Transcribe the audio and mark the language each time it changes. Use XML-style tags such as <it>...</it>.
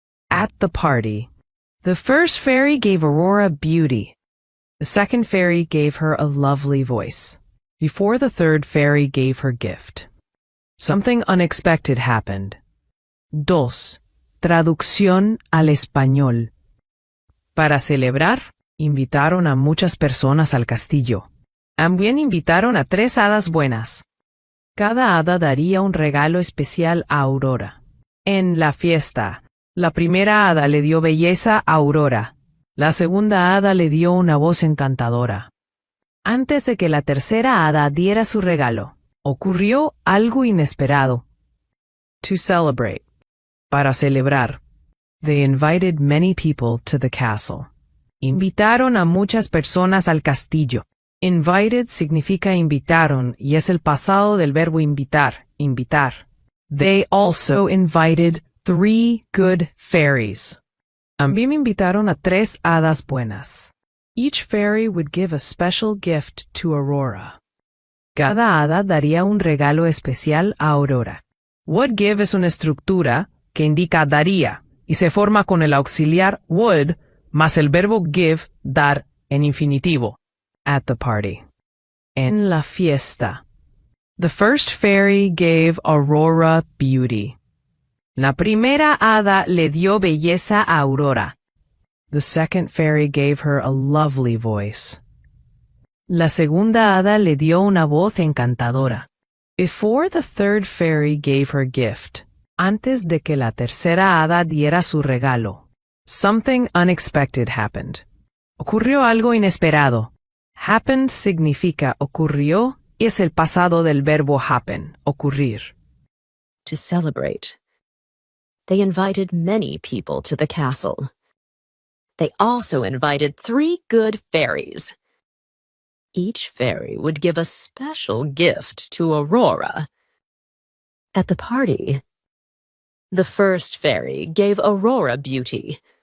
<en>At the party, the first fairy gave Aurora beauty. The second fairy gave her a lovely voice. Before the third fairy gave her gift. Something unexpected happened.</en> <es>2. Traducción al español. Para celebrar, invitaron a muchas personas al castillo. También invitaron a 3 hadas buenas. Cada hada daría un regalo especial a Aurora. En la fiesta, la primera hada le dio belleza a Aurora. La segunda hada le dio una voz encantadora. Antes de que la tercera hada diera su regalo, ocurrió algo inesperado.</es> <en>To celebrate.</en> <es>Para celebrar.</es> <en>They invited many people to the castle.</en> <es>Invitaron a muchas personas al castillo. Invited significa invitaron y es el pasado del verbo invitar, invitar.</es> <en>They also invited 3 good fairies.</en> <es>También invitaron a 3 hadas buenas.</es> <en>Each fairy would give a special gift to Aurora.</en> <es>Cada hada daría un regalo especial a Aurora. Would give es una estructura que indica daría y se forma con el auxiliar would más el verbo give, dar, en infinitivo.</es> <en>At the party.</en> <es>En la fiesta.</es> <en>The first fairy gave Aurora beauty.</en> <es>La primera hada le dio belleza a Aurora.</es> <en>The second fairy gave her a lovely voice.</en> <es>La segunda hada le dio una voz encantadora.</es> <en>Before the third fairy gave her gift.</en> <es>Antes de que la tercera hada diera su regalo.</es> <en>Something unexpected happened.</en> <es>Ocurrió algo inesperado. Happened significa ocurrió y es el pasado del verbo happen, ocurrir.</es> <en>To celebrate. They invited many people to the castle. They also invited 3 good fairies. Each fairy would give a special gift to Aurora. At the party, the first fairy gave Aurora beauty.</en>